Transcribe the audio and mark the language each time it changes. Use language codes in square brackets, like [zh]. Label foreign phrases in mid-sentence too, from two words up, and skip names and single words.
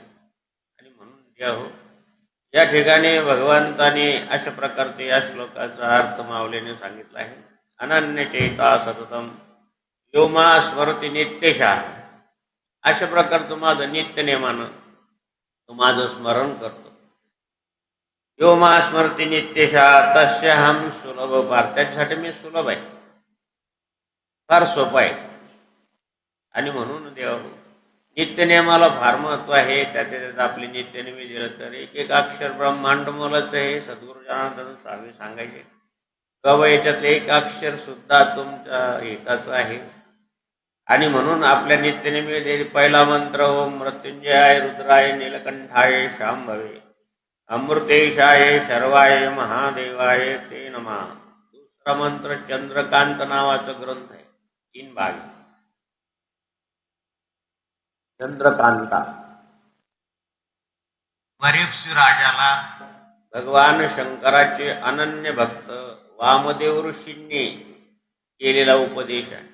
[mr] आणि म्हणून देव या ठिकाणी भगवंताने अशा प्रकारचे या श्लोकाचा अर्थ माऊलीने सांगितला आहे. [sa] अनन्य चेता सततम यो मा स्मरती नित्यशा. [mr] अशा प्रकारचं माझं नित्य नेमानं तो माझं स्मरण करतो. [sa] यो मा स्मरती नित्यशा तस्य हम सुलभ पार. [mr] त्याच्यासाठी मी सुलभ आहे, फार सोपं आहे. आणि म्हणून देव नित्यनेमाला फार महत्व आहे. त्यात आपली नित्यनेमी दिलं तर एक एक अक्षर ब्रह्मांड मोलाचं आहे. सद्गुरु जनार्दन स्वामी सांगायचे बाबा याच्यातलं एक अक्षर सुद्धा तुमच्या हिताचं आहे. आणि म्हणून आपल्या नित्यनेमी पहिला मंत्र [sa] ओम मृत्युंजयाय रुद्राय नीलकंठाय शांभवे अमृतेशाय शर्वाय महादेवाय ते नमः. [mr] दुसरा मंत्र चंद्रकांत नावाचा ग्रंथ आहे, 3 भाग. चंद्रकांता बरीपसी राजाला भगवान शंकराचे अनन्य भक्त वामदेव ऋषींनी केलेला उपदेश आहे.